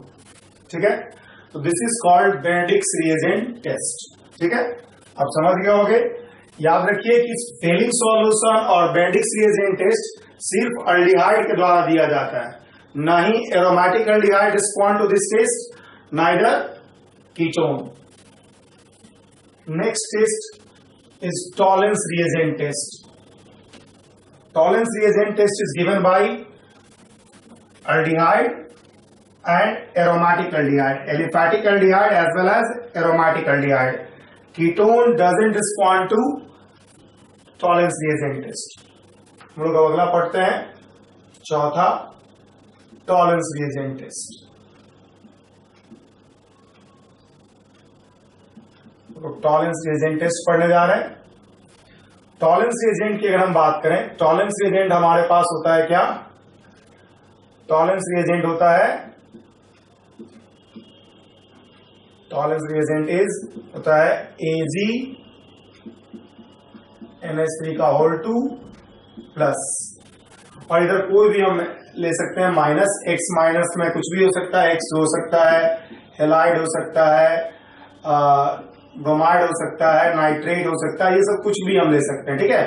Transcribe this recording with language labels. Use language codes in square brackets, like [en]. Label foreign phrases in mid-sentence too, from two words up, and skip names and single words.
[hi] ठीक है, तो [en] this is called Benedict's reagent test. [hi] ठीक है, आप समझ गए होंगे। याद रखिए कि [en] Fehling solution [hi] और [en] Benedict's reagent test [hi] सिर्फ अल्डिहाइड के द्वारा दिया जाता है, ना ही [en] aromatic aldehyde respond to this test, neither ketone. Next test is Tollens reagent test. Tollens reagent test is given by aldehyde and aromatic aldehyde, aliphatic aldehyde as well as aromatic aldehyde. Ketone doesn't respond to Tollens reagent test. [hi] हम लोग अगला पढ़ते हैं चौथा [en] Tollens reagent test. Tollens reagent test [hi] पढ़ने जा रहे हैं. [en] Tollens reagent [hi] की अगर हम बात करें, [en] Tollens reagent [hi] हमारे पास होता है क्या? [en] Tollens reagent [hi] होता है, [en] Tollens reagent [hi] होता है AgNH3 का [en] whole 2 plus, [hi] और इधर कोई भी हम ले सकते हैं माइनस, [en] X minus [hi] में कुछ भी हो सकता है, एक्स हो सकता है, हेलाइड हो सकता है, ब्रोमाइड हो सकता है, नाइट्रेट हो सकता है, ये सब कुछ भी हम ले सकते हैं. ठीक है.